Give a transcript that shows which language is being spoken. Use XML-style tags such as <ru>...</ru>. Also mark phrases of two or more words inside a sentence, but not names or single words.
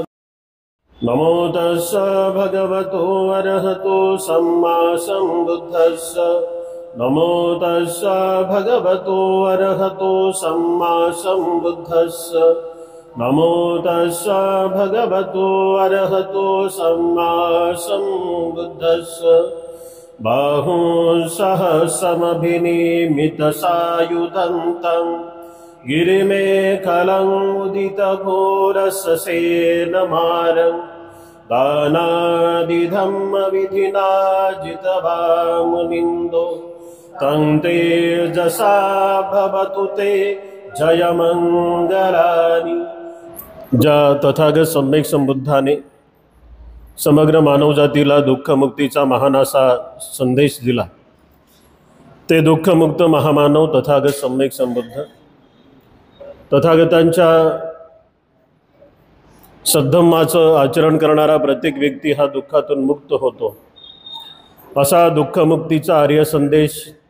<pi>नमो तस्स भगवतो अरहतो सम्मा सम्बुद्धस्स। नमो तस्स भगवतो अरहतो सम्मा सम्बुद्धस्स। नमो तस्स भगवतो अरहतो सम्मा सम्बुद्धस्स। बाहुं सहस्रमभिनिमितसायुधं गिरिमेखलं उदितघोरससेनमारं दानादिधम्मविधिना जितवामुनिन्दो तं तेजसा भवतु ते जयमंगलानि।</pi> <mr>ज्या तथागत सम्यक संबुद्धाने समग्र मानवजातीला दुःखमुक्तीचा महान असा संदेश दिला, ते दुःखमुक्त महामानव तथागत सम्यक संबुद्ध तथागतांच्या सद्धम्माचं आचरण करणारा प्रत्येक व्यक्ती हा दुःखातून मुक्त होतो, असा दुःखमुक्तीचा आर्य संदेश</mr>